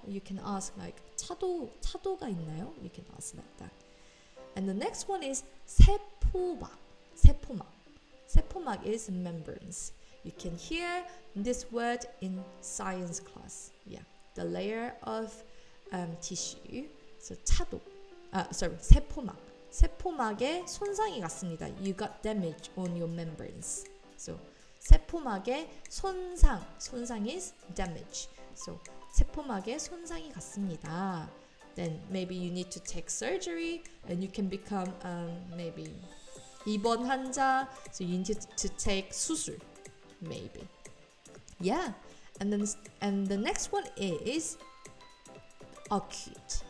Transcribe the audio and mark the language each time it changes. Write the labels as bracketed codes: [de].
[en] You can ask like [ko] 차도가 있나요? [en] You can ask like that. And the next one is 세포막. 세포막. 세포막 is membranes. You can hear this word in science class. Yeah, the layer of tissue. So 차도. 세포막. [ko] 세포막에 손상이 갔습니다. [en] You got damage on your membranes. So 세포막에 손상. 손상 is damage. [ko] So 세포막에 손상이 갔습니다. [en] Then maybe you need to take surgery and you can become maybe 입원 환자. So you need to take 수술. Maybe. Yeah. And the next one is acute.